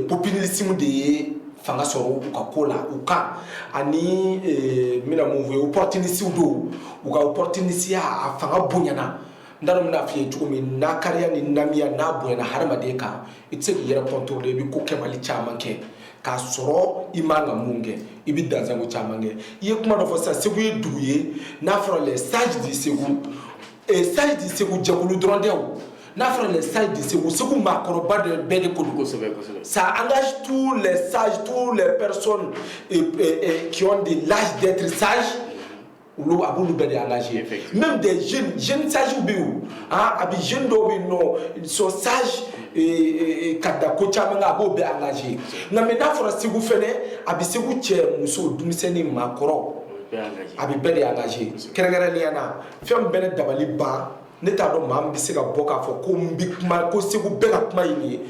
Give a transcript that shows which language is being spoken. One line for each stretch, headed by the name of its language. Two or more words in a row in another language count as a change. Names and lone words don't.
Bambara: populisme de ye fanga sɔrɔ u ka ko la u kan ani n bɛna mun fɔ ye opportuniste don u ka opportuniste a fanga bonyana n t'a dɔn n bɛna f'i ye cogo min n'a kariya ni namiya n'a bonyana hadamaden kan i tɛ se k'i yɛrɛ contrôler i bɛ ko kɛbali caman kɛ k'a sɔrɔ i man ka mun kɛ i bɛ dansago caman kɛ i ye kuma dɔ fɔ sisan Segu ye dugu ye n'a fɔra
French: les sages du Segu sages du Segu
Bambara: jɛkulu dɔrɔn tɛ o n'a fɔra
French: les sages du Segu
Bambara: Segu maakɔrɔba de bɛɛ de ko don
French: ça engage tous les sages toutes les personnes qui ont de l'âge d'être sages
Bambara: olu a b'olu bɛɛ de engagé
French: même des jeunes sages
Bambara: bɛ yen a bɛ jeunes dɔw bɛ yen nɔ
French: ils sont sages
Bambara: ka da ko caman kan a b'o bɛɛ engagé nka mɛ n'a fɔra Segu fɛnɛ a bɛ Segu cɛ muso denmisɛnnin maakɔrɔ a bɛ bɛɛ de engagé kɛrɛnkɛrɛnnenya na fɛn bɛɛ dabali ban ne t'a dɔn maa min bɛ se ka bɔ k'a fɔ ko n bɛ kuma ko Segu bɛɛ ka kuma ye nin ye